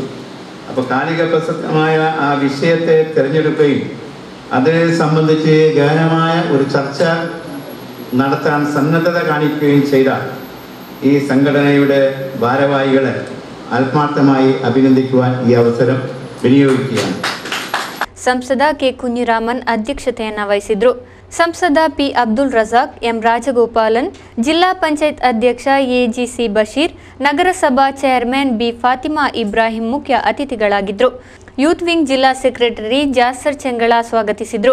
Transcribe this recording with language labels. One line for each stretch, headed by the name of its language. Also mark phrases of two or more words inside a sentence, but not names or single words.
Malayalam: അപ്പോൾ കാലിക പ്രസക്തമായ ആ വിഷയത്തെ തിരഞ്ഞെടുക്കുകയും അതിനെ സംബന്ധിച്ച് ഗഹനമായ ഒരു ചർച്ച നടത്താൻ സന്നദ്ധത കാണിക്കുകയും ചെയ്ത ഈ സംഘടനയുടെ ഭാരവാഹികളെ ആത്മാർത്ഥമായി അഭിനന്ദിക്കുവാൻ ഈ അവസരം വിനിയോഗിക്കുകയാണ്.
Kannada: ಸಂಸದ K ಕುഞ്ഞിರಾಮನ್ ಅಧ್ಯಕ್ಷತೆಯನ್ನು ವಹಿಸಿದ್ರು. ಸಂಸದ P ಅಬ್ದುಲ್ ರಜಾಕ್, M ರಾಜಗೋಪಾಲನ್, ಜಿಲ್ಲಾ ಪಂಚಾಯತ್ ಅಧ್ಯಕ್ಷ AGC ಬಶೀರ್, ನಗರಸಭಾ ಚೇರ್ಮನ್ B ಫಾತಿಮಾ ಇಬ್ರಾಹಿಂ ಮುಖ್ಯ ಅತಿಥಿಗಳಾಗಿದ್ದರು.
English: youth wing
Kannada: ಜಿಲ್ಲಾ ಸೆಕ್ರೆಟರಿ ಜಾಸರ್ ಚೆಂಗಳ ಸ್ವಾಗತಿಸಿದರು.